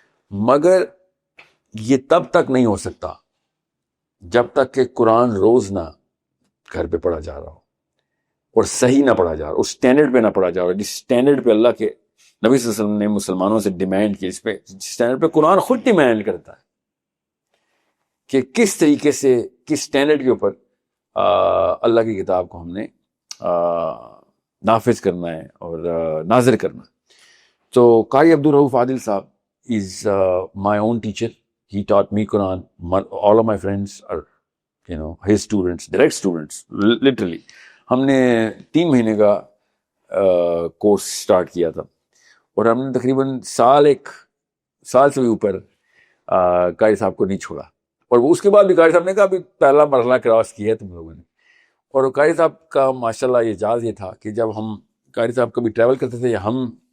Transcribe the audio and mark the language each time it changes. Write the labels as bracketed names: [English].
[Urdu] مگر یہ تب تک نہیں ہو سکتا جب تک کہ قرآن روز نہ گھر پہ پڑھا جا رہا ہو, اور صحیح نہ پڑھا جا رہا, اس سٹینڈرڈ پہ نہ پڑھا جا رہا جس سٹینڈرڈ پہ اللہ کے نبی صلی اللہ علیہ وسلم نے مسلمانوں سے ڈیمانڈ کی, جس سٹینڈرڈ پہ قرآن خود ڈیمانڈ کرتا ہے کہ کس طریقے سے, کس سٹینڈرڈ کے اوپر اللہ کی کتاب کو ہم نے نافذ کرنا ہے اور نازل کرنا ہے. تو قاری عبدالرؤف عادل صاحب [English] is my own teacher. He taught me Quran. All of my friends are, his students, direct students, literally. [Urdu] ہم نے 3 مہینے کا کورس سٹارٹ کیا تھا, اور ہم نے تقریباً سال سے بھی اوپر قاری صاحب کو نہیں چھوڑا. اور وہ اس کے بعد بھی قاری صاحب نے کہا ابھی پہلا مرحلہ کراس کیا ہے تم لوگوں نے. اور قاری صاحب کا ماشاءاللہ اعجاز یہ تھا کہ جب ہم قاری صاحب کبھی ٹریول کرتے تھے یا ہم